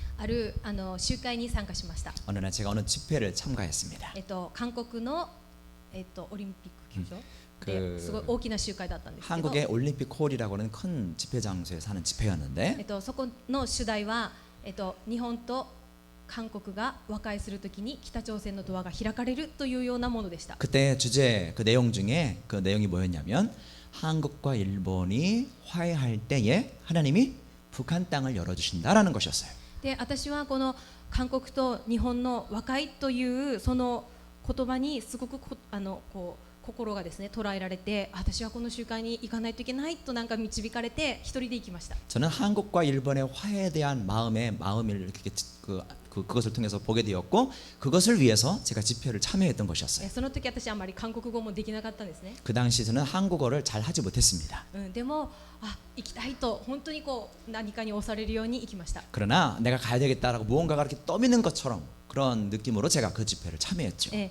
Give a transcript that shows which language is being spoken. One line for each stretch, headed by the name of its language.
Japanese: ある集会に参加しました。
Korean: 어느 날 제가 어느 집회를 참가했습니다.
Japanese: 韓国のオリンピック球場
Korean: 그
Japanese: ですごい大きな集会だったんですけど
Korean: 한국의 올림픽 홀이라고 하는 큰 집회 장소에서 하는 집회였는데
Japanese: そこの主題は日本と韓国が和解するときに北朝鮮のドアが開かれるというようなものでした。
Korean: 그때 주제 그 내용 중에 그 내용이 뭐였냐면 한국과 일본이 화해할 때에 하나님이 북한 땅을 열어주신다라는 것이었어요.
Japanese: で私はこの韓国と日本の和解というその言葉にすごくこう心がですね捉えられて私はこの集会に行かないといけないとなんか導かれて一人で行きました。
Korean: 저는 한국과 일본의 화해에 대한 마음을 이렇게 그것을 통해서 보게 되었고 그것을 위해서 제가 집회를 참여했던 것이었어요.
Japanese: その時私はあまり韓国語もできなかったんですね。
Korean: 그 당시 저는 한국어를 잘 하지 못했습니다.
Japanese: でも行きたいと本当にこう何かに押されるように行きました。
Korean: 그러나 내가 가야 되겠다라고 무언가가 이렇게 떠미는 것처럼 그런 느낌으로 제가 그 집회를 참여했죠.